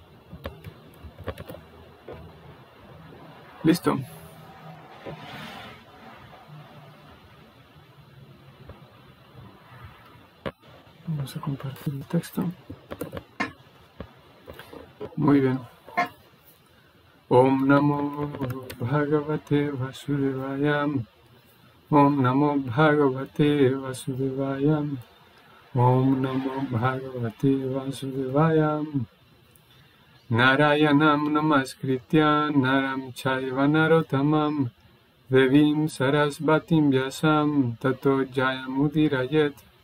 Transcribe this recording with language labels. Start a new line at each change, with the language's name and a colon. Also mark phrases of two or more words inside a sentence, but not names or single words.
Spanish: Listo. Vamos a compartir el texto. Muy bien.
Sanskrit: ॐ नमो भगवते वासुदेवाय. ॐ नमो भगवते वासुदेवाय. ॐ नमो भगवते वासुदेवाय. नारायणं नमस्कृत्य नरं चैव नरोत्तमम् देवीं सरस्वतीं व्यासं ततो जयमुदीरयेत्.